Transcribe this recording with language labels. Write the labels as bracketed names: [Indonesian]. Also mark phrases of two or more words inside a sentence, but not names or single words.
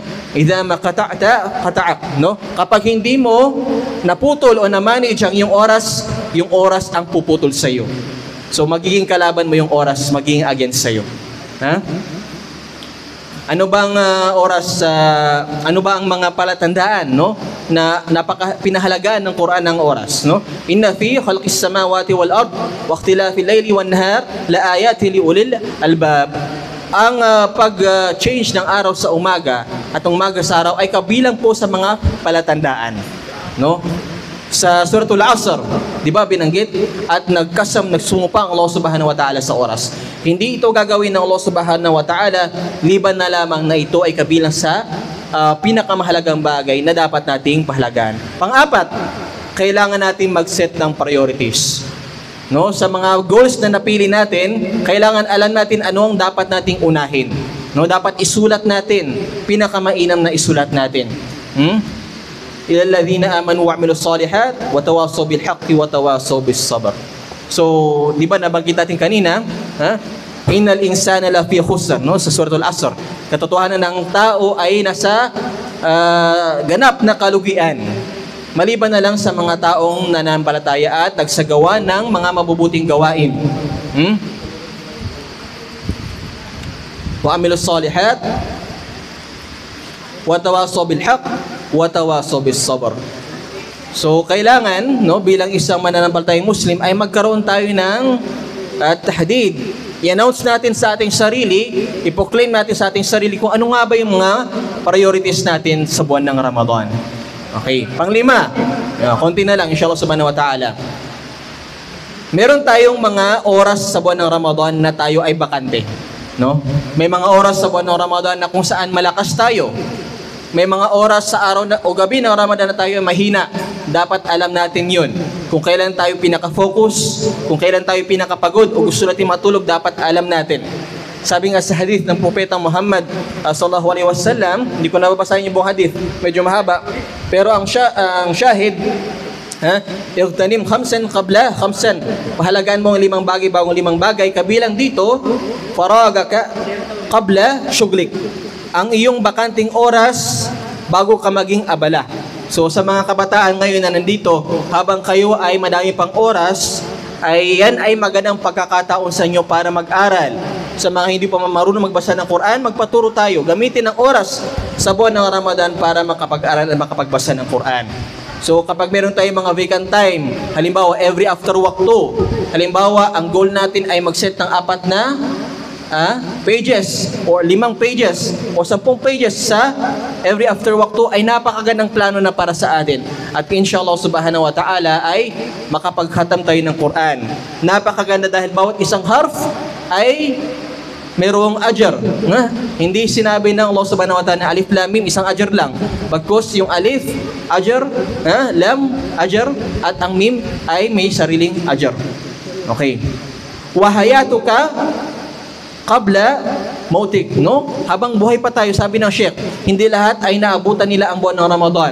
[Arabic] إذا ما قطعته قطعك, [Filipino] no? Kapag hindi mo naputol o na-manage ang yung oras ang puputol sa iyo. So magiging kalaban mo yung oras, magiging against sa iyo. Ha? Ano bang ano ba ang mga palatandaan, no, na pinahalagaan ng Quran ng oras, no? [Arabic] إن في خلق السماوات والأرض واختلاف الليل والنهار لآيات لأولي الألباب. [Filipino] Ang pag-change ng araw sa umaga at umaga sa araw ay kabilang po sa mga palatandaan, no? Sa Suratul Asr, di ba binanggit? At nagsumpa ang [Arabic] الله سبحانه وتعالى [Filipino] sa oras. Hindi ito gagawin ng [Arabic] الله سبحانه وتعالى [Filipino] liban na lamang na ito ay kabilang sa pinakamahalagang bagay na dapat nating pahalagaan. Pang-apat, kailangan nating mag-set ng priorities. No, sa mga goals na napili natin, kailangan alam natin ano ang dapat nating unahin. No, dapat isulat natin, pinakamainam na isulat natin. [Arabic] إلا الذين آمنوا وعملوا الصالحات وتواصوا بالحق وتواصوا بالصبر. [Filipino] So, di ba nabanggit natin kanina, [Arabic] إن الإنسان لفي خسر, [Filipino] no, sa Suratul Asr. Katotohanan ng tao ay nasa ganap na kalugian. Maliban na lang sa mga taong nananampalataya at nagsagawa ng mga mabubuting gawain. [Arabic] وعملوا الصالحات وتواصوا بالحق وتواصوا بالصبر. [Filipino] So kailangan, no, bilang isang mananampalatayang Muslim ay magkaroon tayo ng tahdid. I-announce natin sa ating sarili, i-proclaim natin sa ating sarili kung ano nga ba yung mga priorities natin sa buwan ng Ramadan. Okay, panglima, konti na lang [Arabic] إن شاء الله سبحانه وتعالى. [Filipino] Meron tayong mga oras sa buwan ng Ramadan na tayo ay bakante, no? May mga oras sa buwan ng Ramadan na kung saan malakas tayo. May mga oras sa araw o gabi ng Ramadan na tayo ay mahina. Dapat alam natin yun. Kung kailan tayo pinaka-focus, kung kailan tayo pinaka-pagod o gusto natin matulog, dapat alam natin. Sabi nga sa hadith ng Propeta Muhammad [Arabic] صلى الله عليه وسلم, [Filipino] hindi ko nababasahin yung buong hadith, medyo mahaba, pero ang shahid, [Arabic] اغتنم خمسا قبل خمس. [Filipino] Pahalagaan mo ang 5 bagay bago 5 bagay. Kabilang dito, [Arabic] فراغك قبل شغلك. [Filipino] Ang iyong bakanting oras bago ka maging abala. So sa mga kabataan ngayon na nandito, habang kayo ay madami pang oras, ay yan ay magandang pagkakataon sa inyo para mag-aral. Sa mga hindi pa marunong magbasa ng Quran, magpaturo tayo. Gamitin ang oras sa buwan ng Ramadan para makapag-aral at makapagbasa ng Quran. So kapag meron tayong mga [English] vacant time, [Filipino] halimbawa [English] every after work [Filipino] to, halimbawa ang goal natin ay mag-set ng 4 na [English] pages or 5 pages [Filipino] o 10 pages sa [English] every after work [Filipino] to, ay napakagandang plano na para sa atin. At [Arabic] إن شاء الله سبحانه وتعالى [Filipino] ay makapaghatam tayo ng Quran. Napakaganda dahil bawat isang harf ay merong ajar. Hindi sinabi ng [Arabic] الله سبحانه وتعالى [Filipino] na [Arabic] ألف لام ميم [Filipino] isang ajar lang. Bagkus yung alif, ajar, lam, ajar, at ang mim ay may sariling ajar. Okay. [Arabic] وحياتك قبل موتك, no? [Filipino] Habang buhay pa tayo, sabi ng Sheikh, hindi lahat ay naabutan nila ang buwan ng Ramadan.